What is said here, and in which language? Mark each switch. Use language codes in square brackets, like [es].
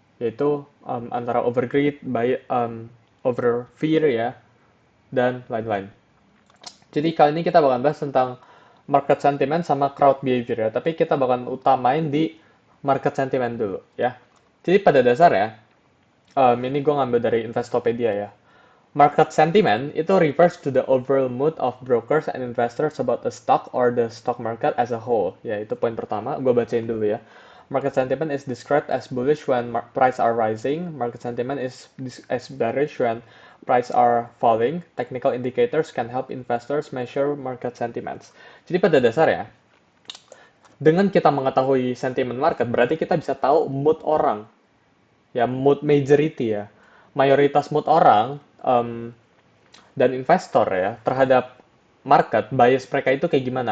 [id] Yaitu antara overgreed, over fear ya, dan lain-lain. Jadi kali ini kita bakal bahas tentang market sentiment sama crowd behavior ya. Tapi kita bakal utamain di market sentiment dulu ya. Jadi pada dasarnya, ini gue ngambil dari Investopedia ya. [en] Market sentiment itu refers to the overall mood of brokers and investors about the stock or the stock market as a whole. [id] Ya, itu poin pertama. Gue bacain dulu ya. [en] Market sentiment is described as bullish when price are rising. Market sentiment is as bearish when price are falling. Technical indicators can help investors measure market sentiments. [id] Jadi pada dasarnya, dengan kita mengetahui sentimen market, berarti kita bisa tahu mood orang. Ya, mood majority ya. Mayoritas mood orang dan investor ya terhadap market, bias mereka itu kayak gimana?